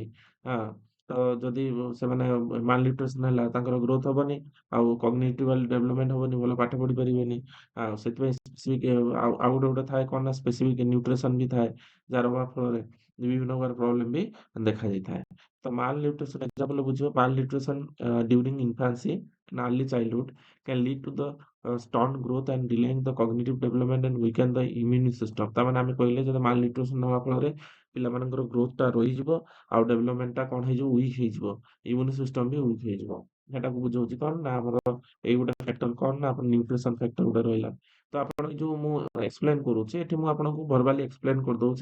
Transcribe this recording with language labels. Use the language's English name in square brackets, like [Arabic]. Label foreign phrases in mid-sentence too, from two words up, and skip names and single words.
[Odia] ହଁ, ତ ଯଦି ସେମାନେ ମାଲ ନ୍ୟୁଟ୍ରିସନ ହେଲା ତାଙ୍କର ଗ୍ରୋଥ ହବନି ଆଉ [English] cognitive development [Odia] ହବନି, ଭଲ ପାଠ ପଢି ପାରିବେନି। ଆଉ ସେଥିପାଇଁ ସ୍ପେସିଫିକ ଆଉ ଗୋଟେ ଥାଏ କଣ ନା [English] specific nutrition [Odia] ବି ଥାଏ ଯାହାର ଅଭାବ ଫଳରେ ବିଭିନ୍ନ ପ୍ରକାର ପ୍ରୋବ୍ଲେମ ବି ଦେଖାଯାଇଥାଏ। ତ ମାଲ ନ୍ୟୁଟ୍ରିସନ ଏକ୍ସାମ୍ପଲ ବୁଝିବ [English] malnutrition during infancy and early childhood can lead to the stunt growth and delaying the cognitive development and weaken the immune system। [Odia] ତାମାନେ ଆମେ କହିଲେ ଯଦି ମାଲ ନ୍ୟୁଟ୍ରିସନ ହେବା ଫଳରେ ପିଲାମାନଙ୍କର ଗ୍ରୋଥ ଟା ରହିଯିବ ଆଉ ଡେଭଲପମେଣ୍ଟ ଟା କଣ ହେଇଯିବ ୱିକ୍ ହେଇଯିବ, [English] immune system [Odia] ବି ୱିକ୍ ହେଇଯିବ। ସେଟାକୁ ବୁଝଉଛି କଣ ନା ଆମର ଏଇ ଗୋଟେ ଫ୍ୟାକ୍ଟର କଣ ନା ଆପଣ [English] nutrition factor [Odia] ଗୋଟେ ରହିଲା। ତ ଆପଣ ଯୋଉ ମୁଁ ଏକ୍ସପ୍ଲେନ କରୁଛି ଏଠି ମୁଁ ଆପଣଙ୍କୁ [English] verbally explain [Odia] କରିଦଉଛି।